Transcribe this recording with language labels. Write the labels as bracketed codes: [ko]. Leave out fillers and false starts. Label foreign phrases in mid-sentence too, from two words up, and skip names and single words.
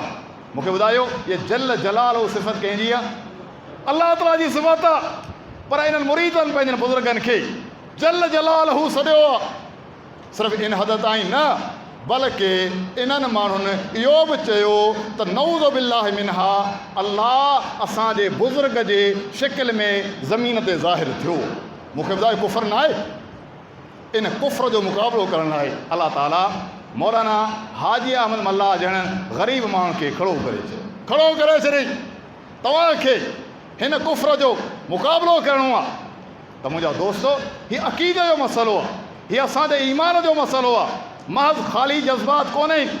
[sd] मूंखे ॿुधायो, इहे [ar] جل جلاله [sd] सिफ़त कंहिंजी आहे? अलाह ताला जी सिफ़त आहे, पर इन्हनि मुरीदनि पंहिंजनि बुज़ुर्गनि खे [ar] جل جلاله [sd] सॾियो आहे। सिर्फ़ु इन हद ताईं न, बल्कि इन्हनि माण्हुनि इहो बि चयो त [ar] نعوذ بالله منها, [sd] अल्लाह असांजे बुज़ुर्ग जे शिकिल में ज़मीन ते ज़ाहिर थियो। मूंखे ॿुधायो, कुफ़र न आहे? इन कुफ़र जो मुक़ाबिलो करण लाइ अल्लाह ताला मौलाना हाजी अहमद मल्ला जहिड़नि ग़रीब माण्हुनि खे खड़ो करे छॾियईं। तव्हांखे हिन कुफ़र जो मुक़ाबिलो करिणो आहे त मुंहिंजा दोस्तो, हीअ अक़ीदे जो मसइलो आहे, हीअ असांजे ईमान जो मसइलो आहे, महज़ ख़ाली जज़्बात कोन्हे।